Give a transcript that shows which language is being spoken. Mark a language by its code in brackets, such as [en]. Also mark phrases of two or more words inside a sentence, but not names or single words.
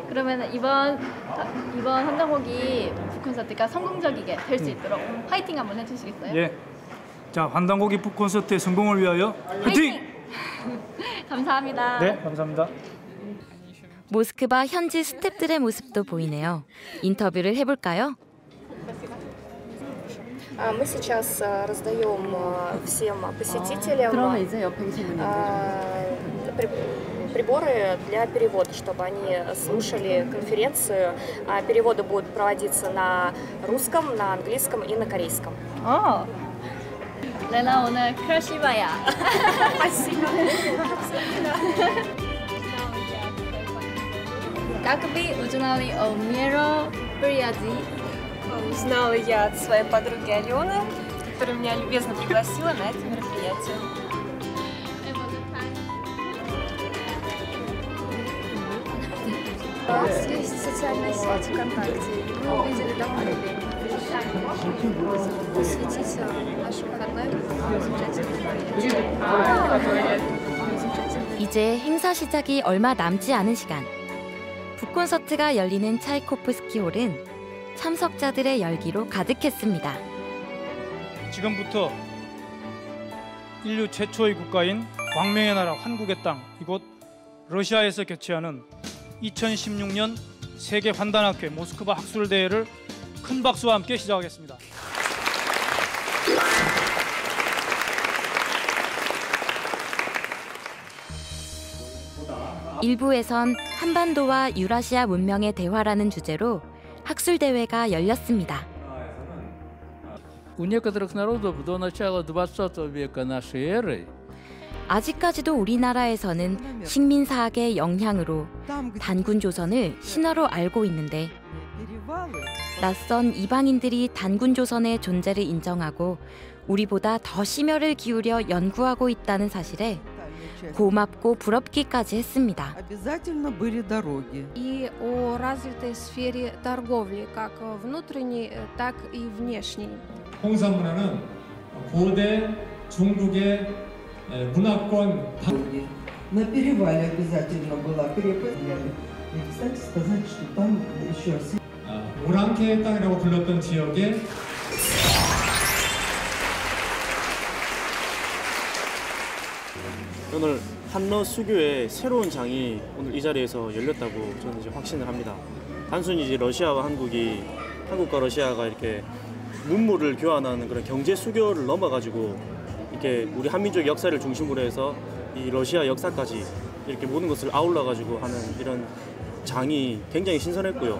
[ko] 그러면 이번 한당고기 북콘서트가 성공적이게 될 수 있도록 화이팅 한번 해주시겠어요? 예. 자, 환단고기 북콘서트의 성공을 위하여 화이팅! 감사합니다. 네, 감사합니다. 모스크바 현지 스태프들의 모습도 보이네요. 인터뷰를 해볼까요? [ru] Мы сейчас раздаем всем посетителям приборы для перевода, чтобы они слушали конференцию. Переводы будут проводиться на русском, на английском и на корейском. [ko] 레나 오늘 크러시바야. [ru] Как вы узнали о мероприятии? Узнала я от своей подруги Алены, которая меня любезно пригласила на это мероприятие. У нас есть социальная сеть ВКонтакте. Мы увидели довольно посвятить наш выходной замечательной [ko] 이제 행사 시작이 얼마 남지 않은 시간. 북콘서트가 열리는 차이코프스키 홀은 참석자들의 열기로 가득했습니다. 지금부터 인류 최초의 국가인 광명의 나라 한국의 땅 이곳 러시아에서 개최하는 2016년 세계 환단학회 모스크바 학술대회를 큰 박수와 함께 시작하겠습니다. 일부에선 한반도와 유라시아 문명의 대화라는 주제로 학술대회가 열렸습니다. [ru] У некоторых народов до начала 20 века нашей эры [ko] 아직까지도 우리나라에서는 식민사학의 영향으로 단군 조선을 신화로 알고 있는데 낯선 이방인들이 단군 조선의 존재를 인정하고 우리보다 더 심혈을 기울여 연구하고 있다는 사실에 고맙고 부럽기까지 했습니다. [ru] И о развитой сфере торговли, как внутренней, так и внешней. [ko] 홍산 문화는 고대 중국의 문화권 [ru] На перевале обязательно была крепость. И, кстати, сказать, что там еще [ko] 오랑캐 땅이라고 불렀던 지역에 오늘 한러 수교의 새로운 장이 오늘 이 자리에서 열렸다고 저는 이제 확신을 합니다. 단순히 이제 러시아와 한국이 한국과 러시아가 이렇게 문물을 교환하는 그런 경제 수교를 넘어가지고 이렇게 우리 한민족 역사를 중심으로 해서 이 러시아 역사까지 이렇게 모든 것을 아울러 가지고 하는 이런 장이 굉장히 신선했고요.